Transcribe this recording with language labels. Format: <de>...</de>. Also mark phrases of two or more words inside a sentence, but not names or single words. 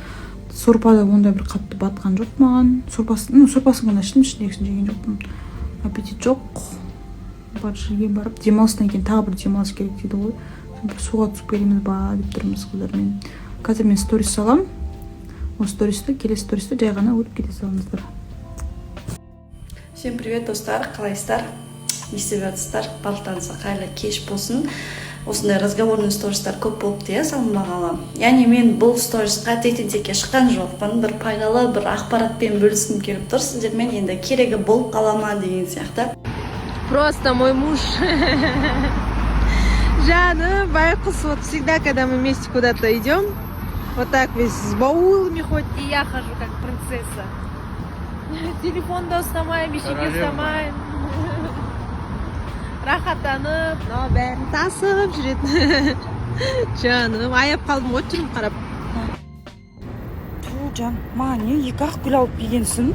<kk>Сорпада ондай бір қатты батқан жоқ маған. Сорпасын ғана іштім, ішіндегісін жеген жоқпын. Аппетит жоқ. Бар жерге барып демалыстан кейін тағы бір демалыс керек дейді ғой. Бір суға түсіп келеміз ба деп тұрмыз қыздармен. Қазір мен сторис салам. Осы стористі, келесі стористі жай ғана өріп кете салыңыздар.</kk> <ru>Всем привет,</ru> <kk>достар, қалайсыздар? Не істеп жатсыздар? Барлықтарыңызға қайырлы кеш болсын. Осындай разговорный стористар көп болыпты, иә, салынбағалы. Яғни мен бұл сторисқа тектен-текке шыққан жоқпын. Бір пайдалы, бір ақпаратпен бөліскім келіп тұр. Сіздермен енді керегі болып қала ма деген сияқты.</kk> <ru>Просто мой муж.</ru> <kk>Жаным, байқұс,</kk> <ru>вот всегда, когда мы вместе куда-то идем, вот так весь с баулами ходит, и я хожу как принцесса.</ru> <kk>Телефон да ұстамайым, ештеңе ұстамайым. Рахаттанып, бәрін тасып жүретін. Жаным, аяп қалдым, от жүрім қарап. Жан, маған не екі ақ гүл алып келгенсің?</kk>